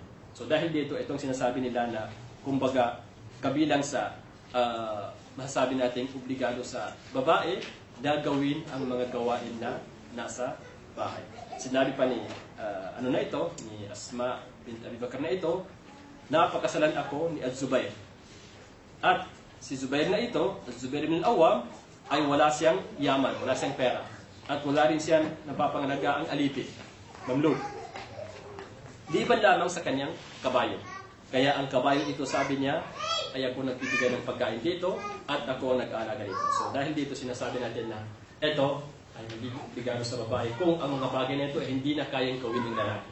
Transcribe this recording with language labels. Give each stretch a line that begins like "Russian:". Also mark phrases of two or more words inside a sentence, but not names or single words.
Filipino: So dahil dito, itong sinasabi nila na kumbaga kabilang sa masasabi natin obligado sa babae na gawin ang mga gawain na nasa bahay. Sinabi pa ni ni Asma bint Abi Bakr na ito, napakasalan ako ni Az-Zubair. At si Zubair na ito, Az-Zubair ibn al-Awwam, ay wala siyang yaman, wala siyang pera. At wala rin siyang napapangalaga ang alipin, mamluk. Di ba lamang sa kanyang kabayo. Kaya ang kabayo ito, sabi niya, ay ako nagbibigay ng pagkain dito at ako ang nag-aalaga dito. So dahil dito sinasabi natin na ito ay magiging obligado sa babae kung ang mga bagay na ito ay hindi na kayang gawin ng lalaki.